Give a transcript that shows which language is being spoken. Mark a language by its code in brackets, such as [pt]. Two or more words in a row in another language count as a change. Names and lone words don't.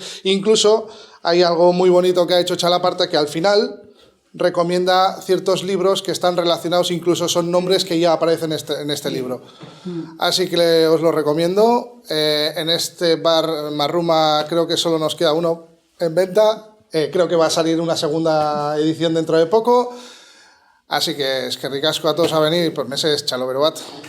[es] Incluso hay algo muy bonito que ha hecho Chalaparta, que al final recomienda ciertos libros que están relacionados, incluso son nombres que ya aparecen en este libro. Así que os lo recomiendo. En este bar Marruma creo que solo nos queda uno en venta. Creo que va a salir una segunda edición dentro de poco. Así que [eu] eskerrik asko [es] a todos a venir, pues meses [eu] txalo bero bat.